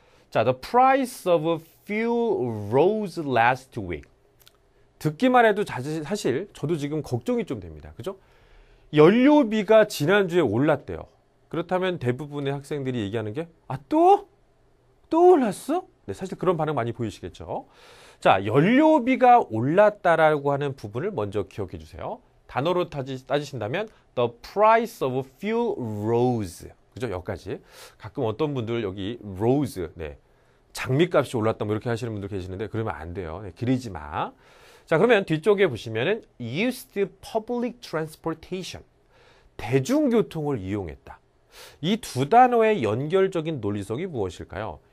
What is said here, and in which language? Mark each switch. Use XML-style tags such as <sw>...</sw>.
<ko>자,</ko> <en>the price of a few rose last week.</en> <ko>듣기만 해도 사실 저도 지금 걱정이 좀 됩니다. 그죠? 연료비가 지난주에 올랐대요. 그렇다면 대부분의 학생들이 얘기하는 게 또? 또 올랐어? 네, 사실 그런 반응 많이 보이시겠죠. 자, 연료비가 올랐다라고 하는 부분을 먼저 기억해 주세요.</ko> <en>단어로 따지신다면 the price of fuel rose.</en> <ko>그죠? 여기까지. 가끔 어떤 분들 여기 rose, 네, 장미값이 올랐다 뭐 이렇게 하시는 분들 계시는데 그러면 안 돼요. 네, 기르지 마. 자, 그러면 뒤쪽에 보시면은</ko> <en>used public transportation.</en> <ko>대중교통을 이용했다. 이 두 단어의 연결적인 논리성이 무엇일까요?</ko>